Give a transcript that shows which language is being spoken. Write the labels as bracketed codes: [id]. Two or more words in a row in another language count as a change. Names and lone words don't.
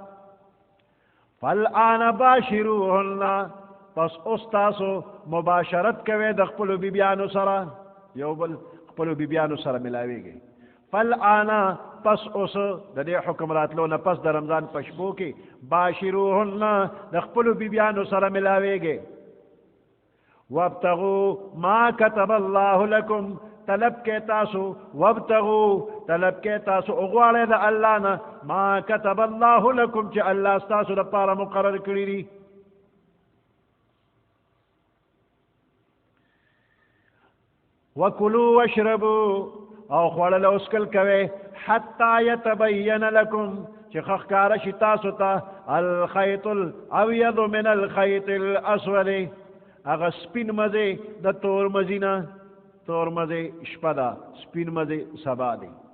[ar] فالآن باشروهن [ps] پس اوس تاسو مباشرت کوئ د خپلو بیبیانو سره یو بل خپلو بیبیانو سره ملاویږئ فالآن پس اوس د دې حکم راتلو نه پس د رمضان په شپو کې باشروهن د خپلو بیبیانو سره ملاویږئ [ar] وابتغوا ما كتب الله لكم [ps] طلب کې تاسو وابتغوا طلب کې تاسو وغواړئ د الله نه [ar] ما كتب الله لكم [ps] چې الله ستاسو لپاره مقرر کړي دي [ar] وکلوا واشربوا [ps] او خوړل او څکل کوئ [ar] حتی یتبین لکم [ps] چې ښکاره شي تاسو ته [ar] الخیط الابیض من الخیط الاسود [ps] هغه سپین مزې د تور مزې نه تور مزې شپه ده سپین مزې سبا دی